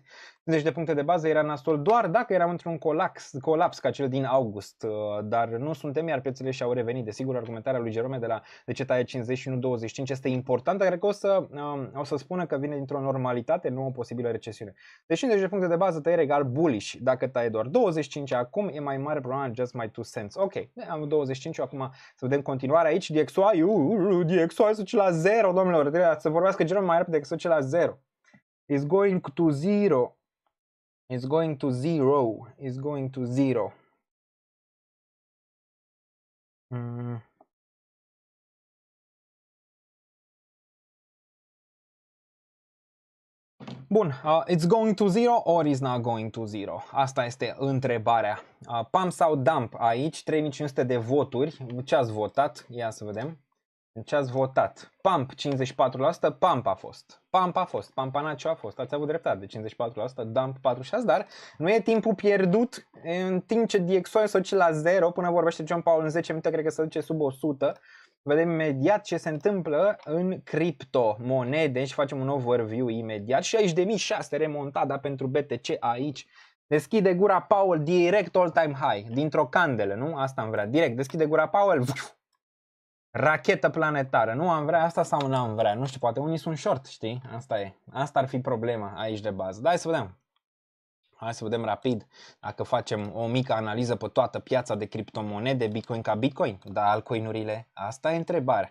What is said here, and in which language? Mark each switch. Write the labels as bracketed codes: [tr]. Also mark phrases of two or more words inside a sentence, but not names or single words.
[ro] 50 de puncte de bază era nasol doar dacă eram într-un colaps ca cel din august, dar nu suntem, iar piețele și-au revenit. Desigur, argumentarea lui Jerome de ce taie 50 și nu 25 este importantă, cred că o să spună că vine dintr-o normalitate, nu o posibilă recesiune. Deci 50 de puncte de bază tăiere egal bullish. Dacă taie doar 25 acum, e mai mare problema, [en] just my 2 cents. [ro] Ok, am 25, acum să vedem continuarea aici, DXY să duce la 0, domnilor, trebuie să vorbească Jerome mai repede decât să duce la 0. [en] It's going to zero. It's going to zero. It's going to zero. Bun, it's going to zero or is not going to zero? [ro] Asta este întrebarea. Pump sau dump aici, 3500 de voturi. Ce ați votat? Ia să vedem. Ce ați votat? Pump 54%, pump a fost. Pampanacio a fost. Ați avut dreptate de 54%, dump 46%, dar nu e timpul pierdut în timp ce DXY se duce la 0 până vorbește John Powell în 10 minute, cred că se duce sub 100. Vedem imediat ce se întâmplă în criptomonede și facem un overview imediat. 60.006 remontada pentru BTC aici. Deschide gura Powell direct [en] all-time high, [ro] dintr-o candelă, nu? Asta am vrea. Direct, deschide gura Powell, rachetă planetară. Nu am vrea asta sau nu am vrea? Nu știu, poate unii sunt short, știi? Asta e. Asta ar fi problema aici de bază. Dar hai să vedem. Hai să vedem rapid dacă facem o mică analiză pe toată piața de criptomonede, Bitcoin ca Bitcoin, dar altcoin-urile, asta e întrebarea.